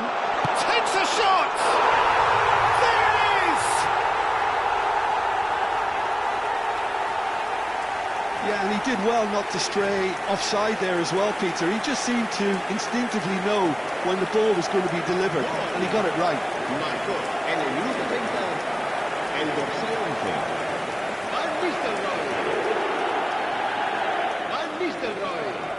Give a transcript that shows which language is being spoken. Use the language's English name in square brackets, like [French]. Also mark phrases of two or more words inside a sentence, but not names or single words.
[English] Takes a shot! There it is! Yeah, and he did well not to stray offside there as well, Peter. He just seemed to instinctively know when the ball was going to be delivered, and he got it right. [Spanish] Marcó en el minuto 30 el dorsal 11. Van Nistelrooy. Van Nistelrooy.